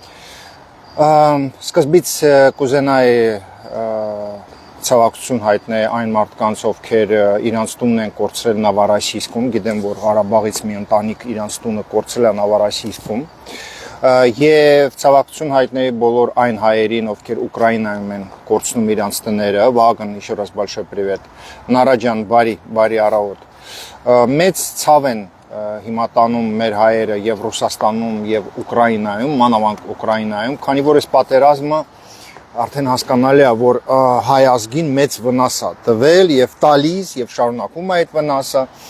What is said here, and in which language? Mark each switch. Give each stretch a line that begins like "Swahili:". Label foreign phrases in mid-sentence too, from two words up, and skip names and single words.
Armenian: Սկզբից կուզենայի ցավակցություն հայտնել այն մարդկանց, ովքեր իրանց տունն են կորցրել Նավարասիիսկում, գիտեմ, որ Ղարաբաղից մի ընտանիք իրանց տունը կորցրել է Նավարասիիսկում, եւ ցավակցություն հայտնել բոլոր այն հայերին, ովքեր Ուկրաինայում են կորցնում իրանց տները, Վահագն,
Russian: еще раз большой привет,
Armenian: Նարա ջան, բարի առավոտ, մեծ ցավ են հիմա տանում մեր հայերը եւ Ռուսաստանում եւ Ուկրաինայում, մանավանդ Ուկրաինայում, քանի որ այս պատերազմը Արդեն հասկանալի է, որ հայ ազգին մեծ վնաս է տվել եւ տալիս եւ շարունակում է այդ վնասը